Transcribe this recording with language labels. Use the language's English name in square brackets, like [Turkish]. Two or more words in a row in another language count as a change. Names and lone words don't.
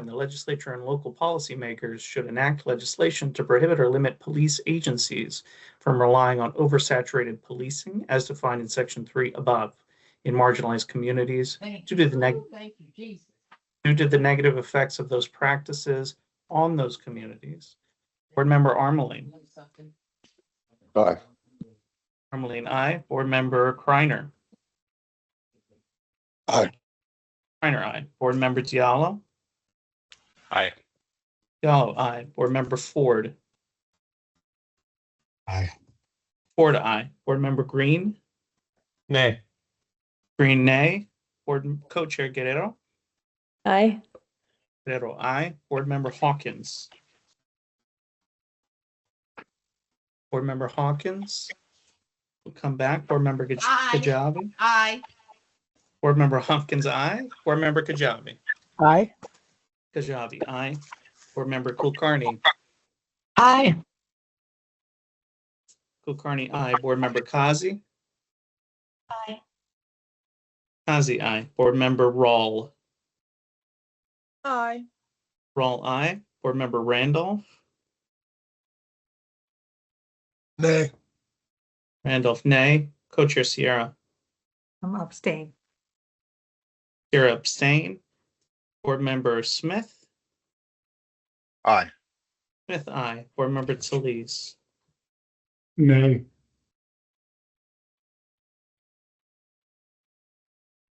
[English] The legislature and local policymakers should enact legislation to prohibit or limit police agencies from relying on oversaturated policing as defined in Section 3 above in marginalized communities due to the negative effects of those practices on those communities. Board Member Armeling. Aye. Armeling, aye. Board Member Kreiner. Aye. Kreiner, aye. Board Member Diallo. Aye. Diallo, aye. Board Member Ford. Aye. Ford, aye. Board Member Green. Nay. Green, nay. Board Co-Chair Guerrero. Aye. Guerrero, aye. Board Member Hawkins. Board Member Hawkins. We'll come back. Board Member Kajabi. Aye. Board Member Hopkins, aye. Board Member Kajabi. Aye. Kajabi, aye. Board Member Kulkarni. Aye. Kulkarni, aye. Board Member Kazi. Aye. Kazi, aye. Board Member Rawl. Aye. Rawl, aye. Board Member Randolph. Nay. Randolph, nay. Co-Chair Sierra. I'm abstain. Sierra, abstain. Board Member Smith. Aye. Smith, aye. Board Member Talese. Nay.